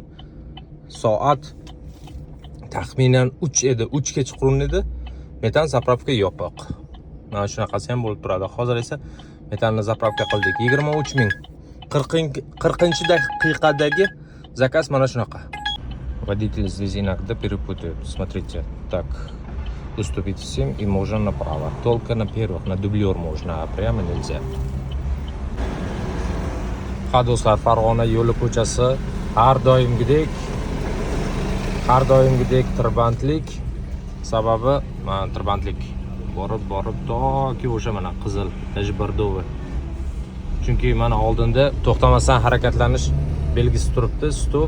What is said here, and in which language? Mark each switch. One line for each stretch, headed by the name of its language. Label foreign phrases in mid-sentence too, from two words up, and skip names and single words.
Uzbek: Soat taxminan 3 edi, 3 kechqurun edi. Metan zapravka yopiq. Mana shunaqasi ham bo'lib turadi. Hozir esa metanni zapravka qildik. 23000. 40-daqiqadagi zakaz mana shunaqa.
Russian: Водитель здесь иногда перепутает. Смотрите, так, уступить всем и можно направо. Только на первых, на дублер можно, а прямо нельзя.
Uzbek: Ha do'stlar, Farg'ona yo'li ko'chasi har doimgidek tirbandlik. Sababi tirbandlik borib toki o'sha mana qizil Najbardova. Chunki mana oldinda to'xtamasdan harakatlanish belgisi turibdi, stop.